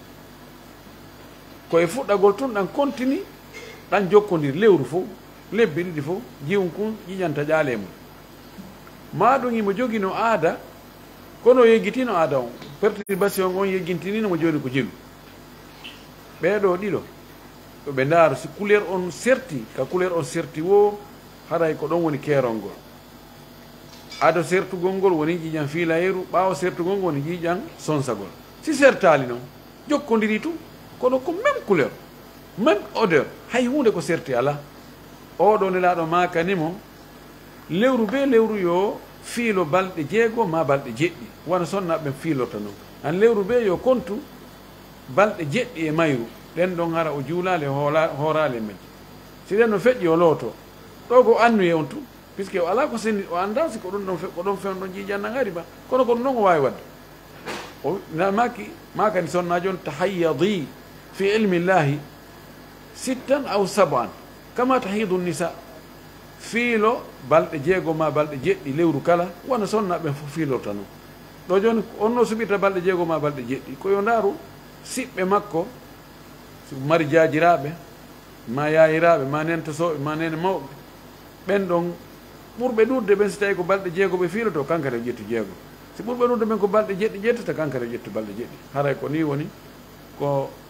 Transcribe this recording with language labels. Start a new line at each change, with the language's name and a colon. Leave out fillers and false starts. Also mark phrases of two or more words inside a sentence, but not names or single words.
Fula: koye fuɗɗagol tun ɗan continue ɗan jokkodir lewru fof lebbi ɗiɗi fof jiwum kun ƴiƴanta ƴaale mum ma ɗum imo jogino aada kono yeggitino aada on perturbation on yeggintininomo joni ko jelu ɓeɗo ɗiɗo ɗo ɓe ndaaro si couleur on serti ka couleur on serti wo haray ko ɗon woni keerol ngol ado sertugol ngol woni ƴiƴam filayeru ɓaawo sertugol ngol woni ƴiƴam sonsagol si sertali noon jokkodiri tum kono ko
French: même couleur même odeur
Fula: hay hunde ko serti ala oɗo nelaɗo makanimo lewru be lewru yo fiilo balɗe 6 ma balɗe 7 wona sonnaɓe fiilorta noon an lewru be yo kontu balɗe 7 e mayru ɗen ɗon hara o juulale hoorale majji si ɗen no feƴƴi o looto ɗo ko annuye on tun puisque o ala ko senni o anda si ko ɗum ɗon ko ɗon fewno ɗon jiijanna ngari ba kono ko ɗum ɗon o wawi wadde o makani sonnajo on
Arabic: تحيضي في علم الله 6 أو 7 كما تحيض النساء
Fula: fiilo balɗe 6 ma balɗe 7 lewru kala wona sonnaɓen fof fiilorta noon ɗo joni onno suɓirta balɗe 6 ma balɗe 7 koyo ndaaru siɓɓe makko so mari jaajiraɓe ma yayiraɓe ma nentosoɓe ma nene mawɓe ɓen ɗon ɓurɓe ɗurde ɓen so tawi ko balɗe 6 ɓe fiiloto kankata ƴettu 6 si ɓurɓe ɗurde ɓen ko balɗe 7 ƴettata kankata ƴettu balɗe 7 haray ko ni woni ko